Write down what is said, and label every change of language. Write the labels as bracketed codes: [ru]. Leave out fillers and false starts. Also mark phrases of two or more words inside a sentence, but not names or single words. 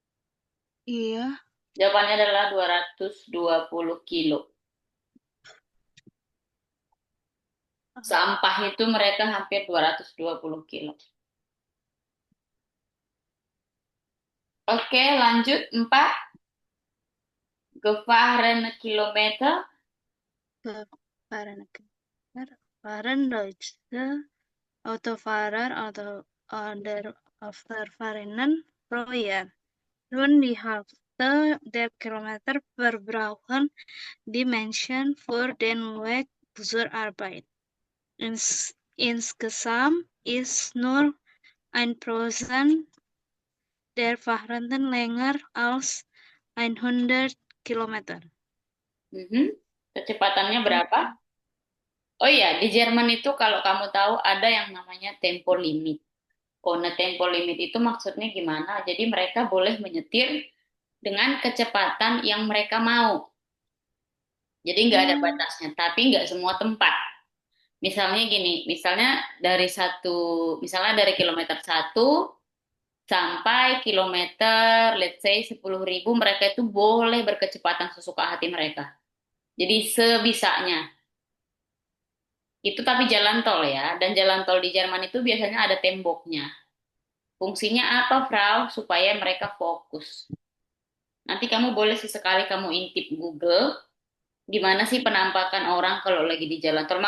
[id] Iya. Jawabannya adalah 220 kilo. Sampah itu mereka hampir 220 kilo. Oke, lanjut 4. [de] Gefahren Kilometer. Fahren Deutsche Autofahrer oder Autofahrerinnen pro Jahr. Rund die Hälfte der Kilometer verbrauchen die Menschen für den Weg zur Arbeit. Insgesamt ist nur 1% der Fahrten länger als 100 Kilometer. [id] Kecepatannya berapa? Oh iya, di Jerman itu kalau kamu tahu ada yang namanya [de] tempo limit. [id] Kode [de] tempo limit [id] itu maksudnya gimana? Jadi mereka boleh menyetir dengan kecepatan yang mereka mau. Jadi nggak ada Hmm. batasnya, tapi nggak semua tempat. Misalnya gini, misalnya dari kilometer 1 sampai kilometer, [en] let's say 10.000, [id] mereka itu boleh berkecepatan sesuka hati mereka. Jadi sebisanya. Itu tapi jalan tol ya, dan jalan tol di Jerman itu biasanya ada temboknya. Fungsinya apa, Frau? Supaya mereka fokus. Nanti kamu boleh sesekali kamu intip Google, gimana sih penampakan orang kalau lagi di jalan tol.